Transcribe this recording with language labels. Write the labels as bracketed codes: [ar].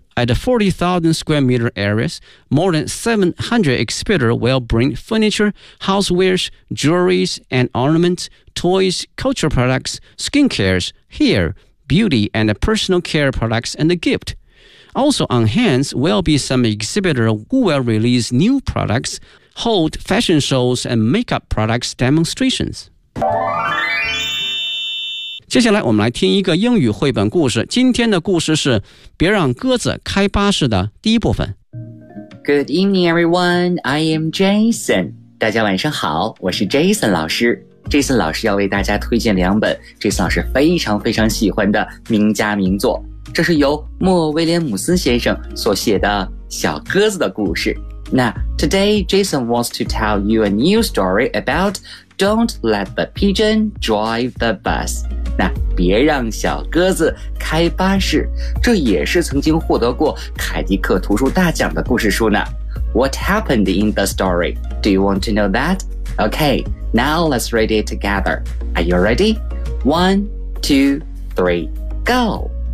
[en] At the 40,000 square meter areas, more than 700 exhibitors will bring furniture, housewares, jewelries and ornaments, toys, cultural products, skincare, hair, beauty and personal care products and a gift. Also on hand will be some exhibitors who will release new products, hold fashion shows and makeup products demonstrations. [zh] 接下来我们来听一个英语绘本故事。今天的故事是别让鸽子开巴士的第一部分。 [en] Good evening, everyone. I am Jason. [zh] 大家晚上好，我是 Jason 老师。 Jason 老师要为大家推荐两本 Jason 老师非常非常喜欢的名家名作。这是由莫威廉姆斯先生所写的小鸽子的故事。 [en] 那 today Jason wants to tell you a new story about Don't Let the Pigeon Drive the Bus. [zh] 那别让小鸽子开巴士，这也是曾经获得过凯迪克图书大奖的故事书呢。 [en] What happened in the story? Do you want to know that? Okay, now let's read it together. Are you ready? One, two, three, go!